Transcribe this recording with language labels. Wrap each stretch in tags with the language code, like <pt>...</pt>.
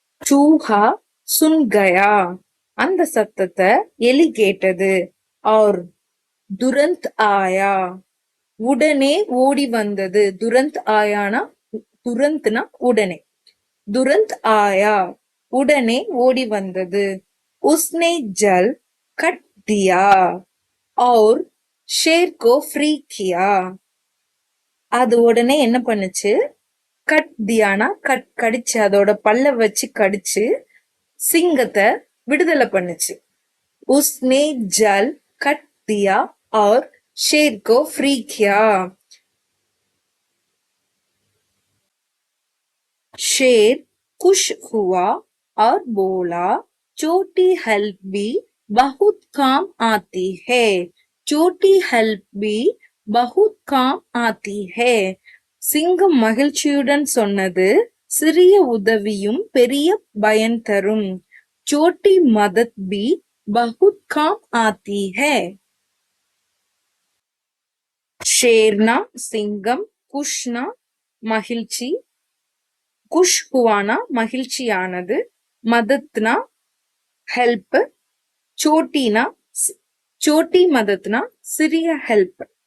<hi>சூஹா சுன் கயா</hi> <ta>அந்த சத்தத்தை எலி கேட்டது.</ta> <hi>ஆர் துரந்த் ஆயா</hi> <ta>உடனே ஓடி வந்தது. துரந்த் ஆயானா, துரந்த்னா உடனே, துரந்த் ஆயா உடனே ஓடி வந்தது.</ta> <hi>உஸ்னே ஜல் கட் தியா और शेर को फ्री किया.</hi> <ta>அது உடனே என்ன பண்ணுச்சு, கட் தியானா கடிச்சு, அதோட பல்ல வச்சு கடிச்சு சிங்கத்தை விடுதலை பண்ணுச்சு.</ta> <hi>உஸ்னே ஜல் கட் தியா और शेर को फ्री किया. शेर खुश हुआ और बोला, छोटी हेल्प भी बहुत काम आती है. छोटी हेल्प भी बहुत काम आती है.</hi> <ta>சிங்கம் மகிழ்ச்சியுடன் சொன்னது, சிறிய உதவியும் பெரிய பயன் தரும்.</ta> <hi>छोटी मदद भी बहुत काम आती है.</hi> <ta>ஷேர்னா சிங்கம், குஷ்னா மகிழ்ச்சி, குஷ் ஹுவானா மகிழ்ச்சியானது, மதத்னா ஹெல்ப், சோட்டினா சோட்டி மதத்னா சிறிய ஹெல்ப்.</ta>